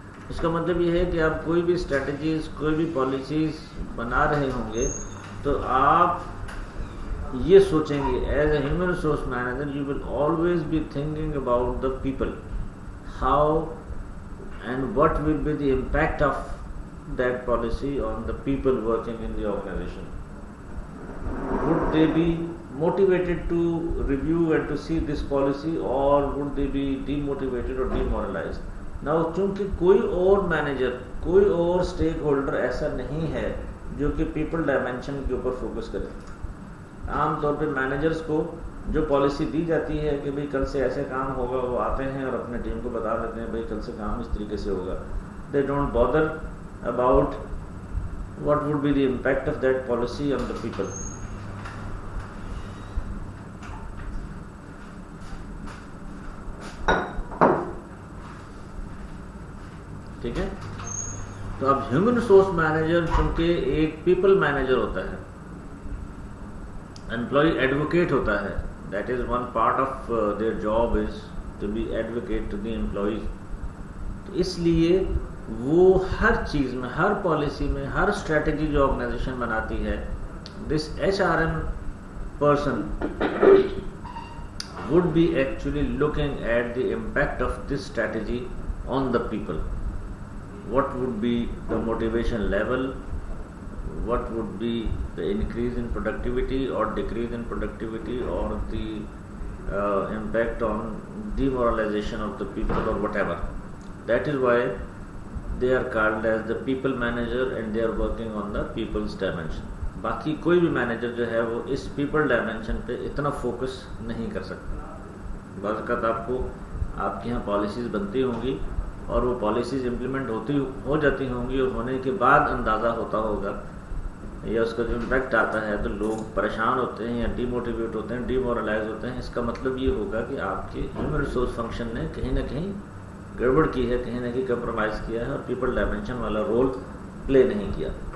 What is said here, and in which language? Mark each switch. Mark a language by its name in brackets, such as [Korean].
[Urdu] اس کا مطلب یہ ہے کہ آپ کوئی بھی اسٹریٹجیز, کوئی بھی پالیسیز بنا رہے ہوں گے تو آپ یہ سوچیں گے [English] As a human resource manager you will always be thinking about the people, how and what will be the impact of that policy on the people working in the organisation. Would they be motivated to review and to see this policy, or would they be demotivated or demoralized? [Urdu] Now چونکہ کوئی اور manager, کوئی اور stake holder ایسا نہیں ہے جو کہ پیپل ڈائمینشن کے اوپر فوکس کرے. عام طور پہ مینیجرس کو جو پالیسی دی جاتی ہے کہ بھئی کل سے ایسے کام ہوگا, وہ آتے ہیں اور اپنے ٹیم کو بتا دیتے ہیں بھئی کل سے کام اس طریقے سے ہوگا. [English] They don't bother about what would be the impact of that policy on the people. [Urdu] ٹھیک ہے, تو اب ہیومن ریسورس مینیجر چونکہ ایک پیپل مینیجر ہوتا ہے, امپلائی ایڈوکیٹ ہوتا ہے, [English] That is one part of their job is to be advocate to the employees. [Urdu] تو اس لیے وہ ہر چیز میں, ہر پالیسی میں, ہر اسٹریٹجی جو آرگنائزیشن بناتی ہے, [English] This H R M person would be actually looking at the impact of this strategy on the people. What would be the motivation level, what would be the increase in productivity or decrease in productivity, or the impact on demoralization of the people or whatever. That is why they are called as the people manager and they are working on the people's dimension. [Urdu] باقی کوئی بھی manager جو ہے وہ اس people dimension پہ اتنا focus نہیں کر سکتا. بعض اوقات آپ کو آپ کے یہاں پالیسیز بنتی ہوں گی اور وہ پالیسیز امپلیمنٹ ہو جاتی ہوں گی, اور ہونے کے بعد اندازہ ہوتا ہوگا یا اس کا جو امپیکٹ آتا ہے تو لوگ پریشان ہوتے ہیں یا ڈی موٹیویٹ ہوتے ہیں, ڈی مورلائز ہوتے ہیں. اس کا مطلب یہ ہوگا کہ آپ کے ہیومن ریسورس فنکشن نے کہیں نہ کہیں گڑبڑ کی ہے, کہیں نہ کہیں کمپرومائز کیا ہے اور پیپل ڈائمینشن والا رول پلے نہیں کیا.